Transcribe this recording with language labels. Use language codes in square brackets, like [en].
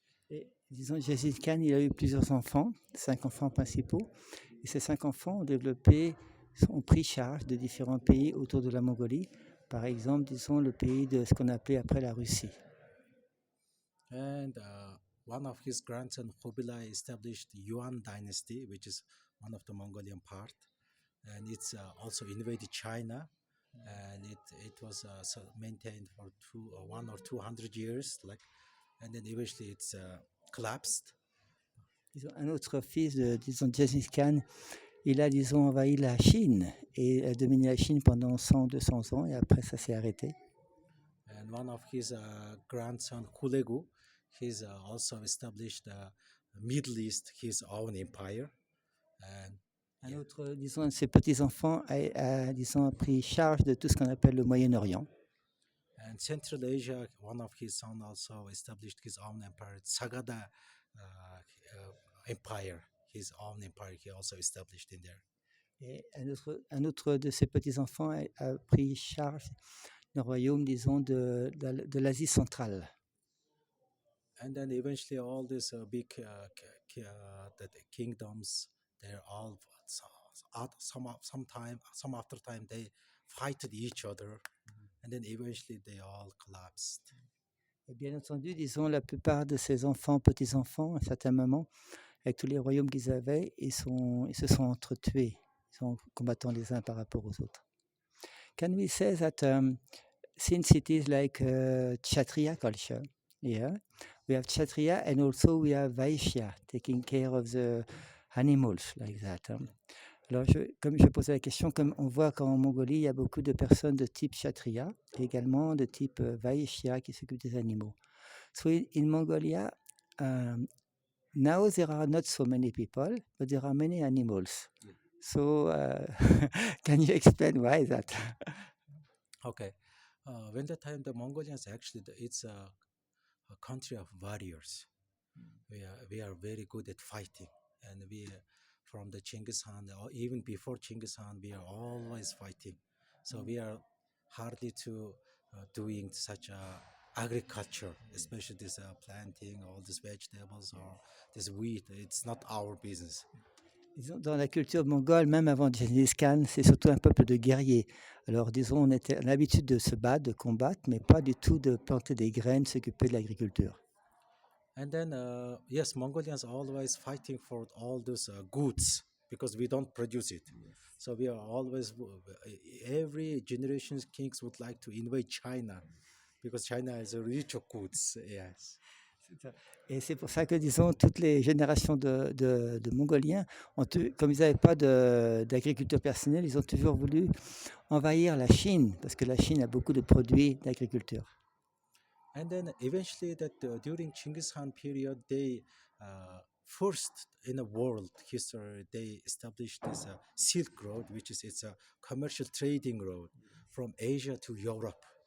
[fr] Et, disons, Genghis Khan, il a eu plusieurs enfants, 5 enfants principaux, et ces 5 enfants ont pris charge de différents pays autour de la Mongolie. Par exemple, disons, le pays de ce qu'on appelait après la Russie. [en] And one of his grandson, Kubilai, established Yuan dynasty, which is one of the Mongolian part, and it's also invaded China, and it was maintained for 1 or 200 years, like, and then eventually it's collapsed. [fr] Disons, un autre fils de Genghis Khan, il a, disons, envahi la Chine et a dominé la Chine pendant 100-200 ans, et après ça s'est arrêté. [en] And one of his grandson, Kulegu, he's also established Middle East, his own empire. And [fr] un autre, disons, un de ses petits-enfants disons, a pris charge de tout ce qu'on appelle le Moyen-Orient. [en] And Central Asia, one of his sons also established his own empire, Sagada Empire, his own empire he also established in there. [fr] Et un autre de ses petits-enfants a pris charge d'un royaume, disons, de l'Asie centrale. [en] And then eventually all these big the kingdoms, they're all some after time they fight each other, and then eventually they all collapsed. [fr] Et bien entendu, disons, la plupart de ses enfants, petits-enfants, à un certain moment, avec tous les royaumes qu'ils avaient, ils se sont entretués, ils sont combattant les uns par rapport aux autres. [en] Can we say that since it is like Kshatriya culture, yeah, we have Kshatriya and also we have Vaishya, taking care of the animals, like that. [fr] Alors, comme je posais la question, comme on voit qu'en Mongolie, il y a beaucoup de personnes de type Kshatriya, et également de type Vaishya qui s'occupent des animaux. [en] So in Mongolia, now there are not so many people, but there are many animals. Yeah. So can you explain why that? Okay. When the time the Mongolians actually, it's a country of warriors. We are very good at fighting, and we from the Genghis Khan, or even before Genghis Khan, we are always fighting. So we are hardly to doing such agriculture, especially this planting all these vegetables or this wheat. It's not our business. [fr] Disons, dans la culture mongole, même avant Genghis Khan, c'est surtout un peuple de guerriers. Alors, disons, on a l'habitude de se battre, de combattre, mais pas du tout de planter des graines, s'occuper de l'agriculture. [en] And then, yes, Mongolians are always fighting for all those goods because we don't produce it. So we are always, every generation's kings would like to invade China because China is rich of goods. Yes. [fr] Et c'est pour ça que, disons, toutes les générations de Mongoliens, comme ils n'avaient pas d'agriculture personnelle, ils ont toujours voulu envahir la Chine, parce que la Chine a beaucoup de produits d'agriculture. [en] And then eventually, that during Genghis Khan period, they first in the world history they established this Silk Road, which is it's a commercial trading road from Asia to Europe.